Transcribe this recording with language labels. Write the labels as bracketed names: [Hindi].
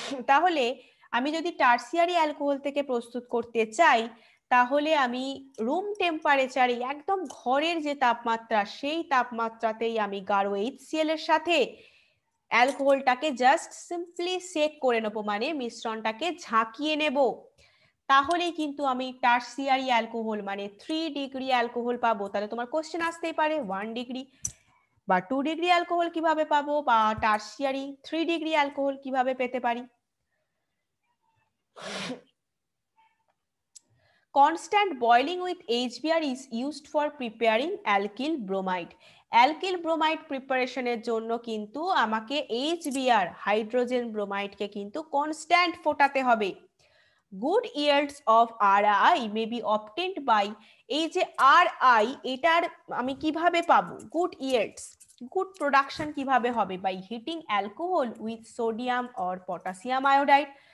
[Bangla] তাহলে আমি যদি টার্সিয়ারি অ্যালকোহল থেকে প্রস্তুত করতে চাই, তাহলে আমি রুম টেম্পারেচারে একদম ঘরের যে তাপমাত্রা সেই তাপমাত্রাতেই আমি গাঢ় HCl এর সাথে অ্যালকোহলটাকে জাস্ট সিম্পলি সেক করে নেব, মানে মিশ্রণটাকে ঝাঁকিয়ে নেব। তাহলেই কিন্তু আমি টার্সিয়ারি অ্যালকোহল মানে 3 ডিগ্রি অ্যালকোহল পাবো। তাহলে তোমার কোশ্চেন আসতেই পারে 1 ডিগ্রি বা 2 ডিগ্রি অ্যালকোহল কিভাবে পাবো, বা টার্সিয়ারি 3 ডিগ্রি অ্যালকোহল কিভাবে পেতে পারি। [English] Constant boiling with HBr is used for preparing alkyl bromide. [Bangla] Alkyl bromide প্রিপারেশনের জন্য কিন্তু আমাকে HBr হাইড্রোজেন ব্রোমাইডকে কিন্তু কনস্ট্যান্ট ফোটাতে হবে। [English] good yields of Ri may be obtained by, [Bangla] এই যে Ri এটার আমি কিভাবে পাবো গুড yields, গুড প্রোডাকশন কিভাবে হবে, [English] By heating alcohol with sodium or potassium iodide.